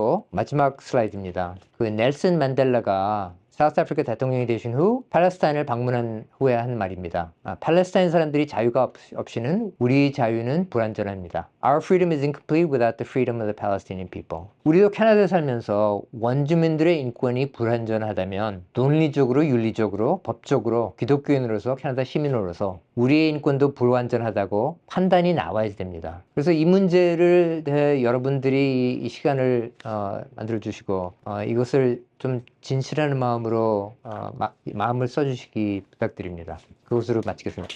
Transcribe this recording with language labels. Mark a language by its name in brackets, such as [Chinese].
[Korean] 마지막 슬라이드입니다. 넬슨 만델라가 사우스 아프리카 대통령이 되신 후 팔레스타인을 방문한 후에 한 말입니다. 팔레스타인 사람들이 자유가 없이는 우리 자유는 불완전합니다. [English] Our freedom is incomplete without the freedom of the Palestinian people. [Korean] 우리도 캐나다에 살면서 원주민들의 인권이 불완전하다면 논리적으로, 윤리적으로, 법적으로, 기독교인으로서, 캐나다 시민으로서 우리의 인권도 불완전하다고 판단이 나와야 됩니다. 그래서 이 문제를 대해 여러분들이 이 시간을 만들어 주시고 이것을 좀 진실한 마음으로 마음을 써주시기 부탁드립니다. 그것으로 마치겠습니다.